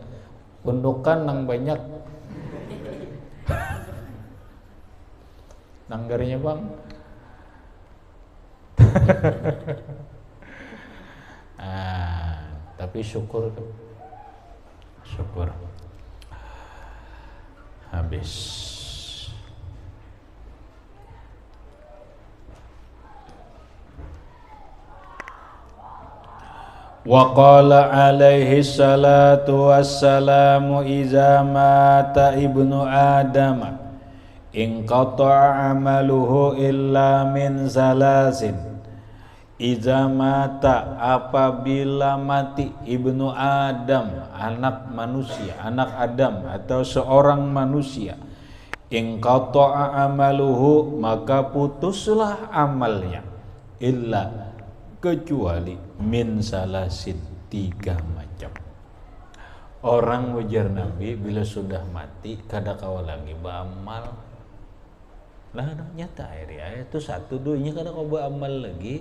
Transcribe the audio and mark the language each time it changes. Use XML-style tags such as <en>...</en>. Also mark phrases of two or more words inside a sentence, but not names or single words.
<bjn>Pondokan nang banyak. Langgarnya bang. Tapi syukur habis.</bjn> <ar>وقال عليه الصلاة والسلام إذا مات ابن آدم انقطع عمله إلا من ثلاث. إذا مات,</ar> <bjn>apabila mati ibnu Adam, anak manusia, anak Adam atau seorang manusia,</bjn> <ar>انقطع عمله,</ar> <bjn>maka putuslah amalnya, illa, kecuali</bjn> <ar>من ثلاث,</ar> <bjn>3 macam. Orang ujar Nabi bila sudah mati kada kawa lagi beramal. Lah nyata ayat itu 1-2 kada kawa beramal lagi.</bjn>